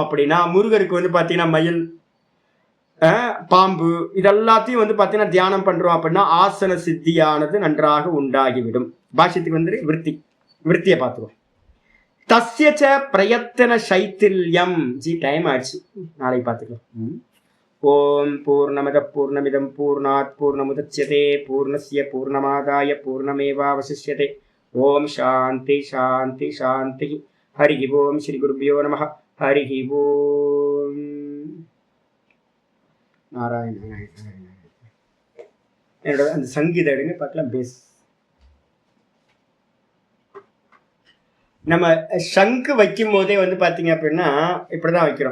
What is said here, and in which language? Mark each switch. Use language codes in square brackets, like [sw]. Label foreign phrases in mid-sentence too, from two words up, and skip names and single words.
[ta] அப்படின்னா முருகருக்கு வந்து பார்த்தீங்கன்னா மயில், பாம்பு, இதெல்லாத்தையும் வந்து பார்த்தீங்கன்னா தியானம் பண்றோம் அப்படின்னா ஆசன சித்தியானது நன்றாக உண்டாகிவிடும். பாஷ்யத்துக்கு வந்து விருத்தியை பார்த்துருவோம். [sa] तस्यश्च प्रयत्न शैथिल्यम्. [ta] ஜி டைம் ஆயிடுச்சு, நாளைக்கு பார்த்துக்கலாம். [sa] ॐ पूर्णमदः पूर्णमिदं पूर्णात् पूर्णमुदच्यते पूर्णस्य पूर्णमादाय पूर्णमेवावशिष्यते. ॐ शान्ति शान्ति शान्ति। हरि ॐ श्री गुरुभ्यो नमः. हरि ॐ। नारायण नारायण. [ta] என்னோட அந்த சங்கீத எடுங்க பார்க்கலாம். பேஸ் நம்ம சங்கு வைக்கும் போதே வந்து பார்த்தீங்க அப்படின்னா இப்படிதான் வைக்கிறோம்.